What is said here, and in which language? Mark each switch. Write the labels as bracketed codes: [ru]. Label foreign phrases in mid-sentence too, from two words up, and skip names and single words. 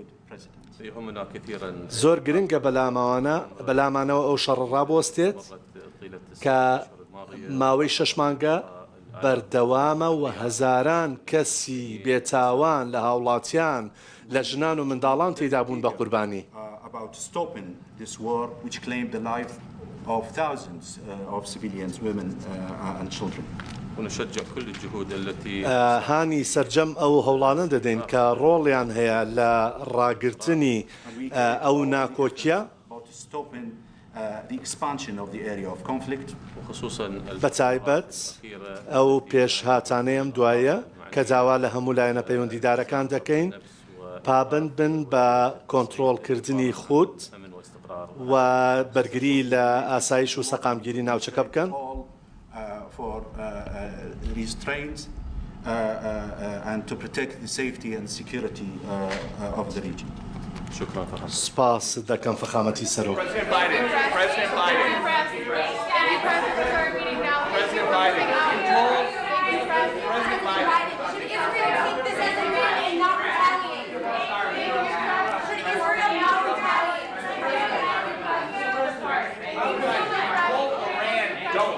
[ckb] زۆر گرنگە بەلامانەوە ئەو شەڕ ڕابوەستێت کە ماوەی 6 مانگە بەردەوامە و هەزاران کەسی بێتاوان لە هاوڵاتیان لە ژنان و منداڵان تێدا بوون بە قوربانی. [en] about stopping this war, which claimed the life of thousands of civilians, women, and children. [ar] ونشجع كل الجهود التي [ckb] هانی سرجەم ئەو هەوڵانە دەدەین کە ڕۆڵیان هەیە لە ڕاگررتنی ئەو ناکۆکیە [en] the expansion of the area of conflict. [ckb] بەتایبەت ئەو پێشهاتانەیەم دوایە کە داوا لە هەموو لایەنە پەیوەندیدارەکان دەکەین پابند بن بە کۆنتڕۆڵکردنی خود و بەرگری لە ئاسایش و سەقامگیری ناوچەکە بکەن [en] for restraint and to protect the safety and security of the region. [ar] شكرا فخامة. [ckb] سپاس دەکەم فەخامەتی سەرۆک. [en] President Biden. President Biden. President Biden. President Biden. Should Israel take this as a win and not retaliate? Should Israel not retaliate? Iran don't.